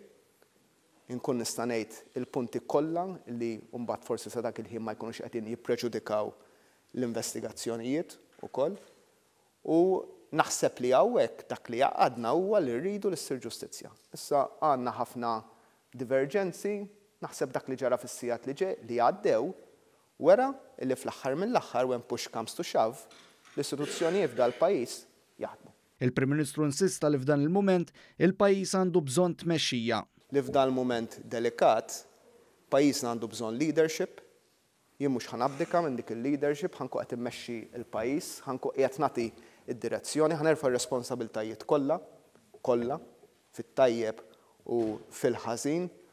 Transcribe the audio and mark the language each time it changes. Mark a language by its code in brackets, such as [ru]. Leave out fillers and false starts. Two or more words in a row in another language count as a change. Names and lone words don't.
[mt] Inkun nista' ngħid il-punti kollha li mbagħad forsi sa dak il-ħin ma jkunux qegħdin jippreġudikaw l-investigazzjonijiet ukoll. U naħseb li hawnhekk dak li għaqadna huwa li rridu li ssir ġustizzja. Issa għandna ħafna diverġenzi, naħseb dak li ġara fis-sigħat li għaddew wara li fl-aħħar mill-aħħar [en] when push comes to shove [mt] l-istituzzjonijiet f'dal-pajjiż jaħdmu. Il-Prim Ministru insista li f'dan il-mument il-pajjiż għandu bżonn tmexxija. Li f'dan il-mument delikat, pajjiżna għandu bżonn leadership, jien mhux ħanabdika minn dik il-leadership, ħanku qed immexxi l-pajjiż, ħanku qiegħed nagħti id-direzzjoni, ħanerfa' r-responsabiltajiet kollha fit-tajjeb u fil-ħażin.